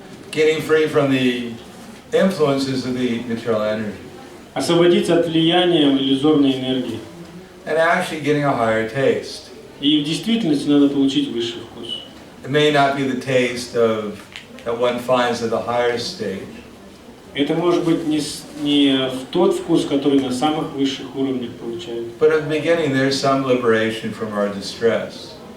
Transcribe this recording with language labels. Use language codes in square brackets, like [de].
[en] Getting free from the influences of the material energy. [ru] Освободиться от влияния иллюзорной энергии. [en] And actually getting a higher taste. [ru] И в действительности надо получить высший вкус. [en] It may not be the taste of that one finds at the higher stage. [ru] Это может быть не в тот вкус, который на самых высших уровнях получают. [en] But at the beginning there's some liberation from our distress.